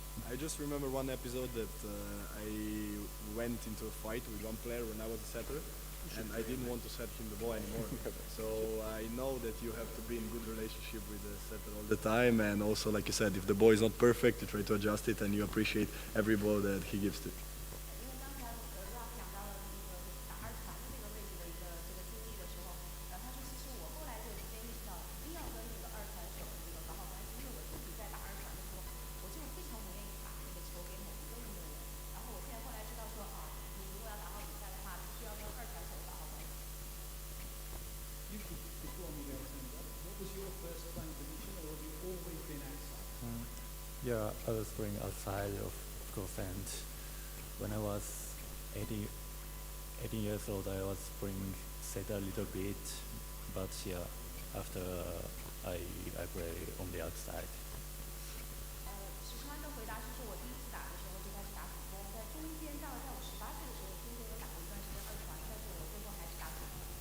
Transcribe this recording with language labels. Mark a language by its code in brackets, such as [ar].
[en] I just remember one episode that I went into a fight with one player when I was a setter, and I didn't want to set him the ball anymore. So I know that you have to be in good relationship with the setter all the time, and also, like you said, if the ball is not perfect, you try to adjust it, and you appreciate every ball that he gives to you. [zh] 因为刚才Rock讲到了那个打2传的这个位置的一个这个经历的时候，他说其实我后来就逐渐意识到，一定要跟那个2传手这个搞好关系，因为我自己在打2传的时候，我就非常不愿意把那个球给某一个运动员。然后我现在后来知道说你如果要打好比赛的话，必须要跟2传手搞好关系。 [en] Before we go to what was your first playing position, or have you always been outside? Yeah, I was playing outside, of course, and when I was 18 years old, I was playing set a little bit, but yeah, after I play on the outside. [zh] 史川的回答是说，我第一次打的时候就开始打主攻，在中间到在我18岁的时候，中间有打过一段时间2传，但是我最后还是打主攻。